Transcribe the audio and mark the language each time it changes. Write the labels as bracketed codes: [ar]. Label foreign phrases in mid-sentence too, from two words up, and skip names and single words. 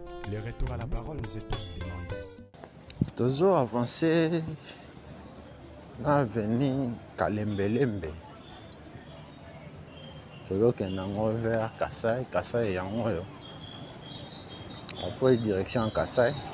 [fr] Le retour à la parole, nous est tous demandés. [ln] Tozo avancé na avenue Kalembelembe. Tozokende yango vers Kasai, Kasai yango oyo. [fr] Après direction Kasai.